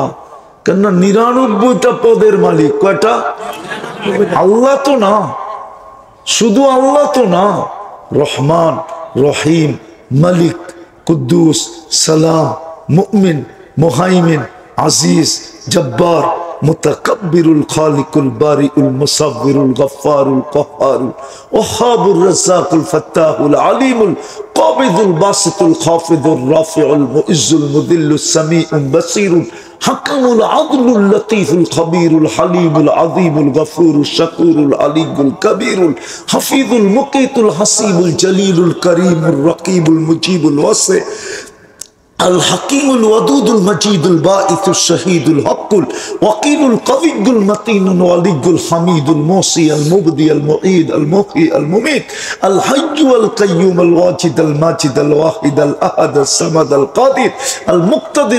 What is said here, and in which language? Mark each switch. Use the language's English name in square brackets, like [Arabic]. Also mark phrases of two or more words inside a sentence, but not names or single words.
[Bangla] কেননা 99টা পদের মালিক কয়টা? আল্লাহ তো না, শুধু আল্লাহ তো না, রহমান, রহিম, মালিক, কুদ্দুস, সালাম, মুমিন, মুহাইমিন, আজিজ, জব্বার, মুতাকাব্বিরুল, খালিকুল, বারিউল, মুসাব্বিরুল, গফফারুল, কহ্হারুল, ওয়াহাবুর, রাজ্জাকুল, ফাত্তাহুল, আলিমুল, কাবিদুল, বাসিতুল, খাফিদুর, রাফিউল, মুইজ্জুল, মুদিল্লুস, সামিউল, বাসীরুল, হাকিমুল, আদলুল, লতীফুল, খবীরুল, হালিমুল, আযীমুল, গফুরুল, শাকুরুল, আলিয়ুল, কবীরুল, হাফিজুল, মুকীতুল, হাসিবুল, জলিলুল, করিমুল, রকিবুল, মুজিবুল, ওয়াসি, [Arabic] الحكيم الودود المجيد الباعث الشهيد الحق الوكيل القوي المتين الولي الحميد الموصي المبدي المعيد المحيي المميت الحي القيوم الواجد الماجد الواحد الأحد الصمد القادر المقتدر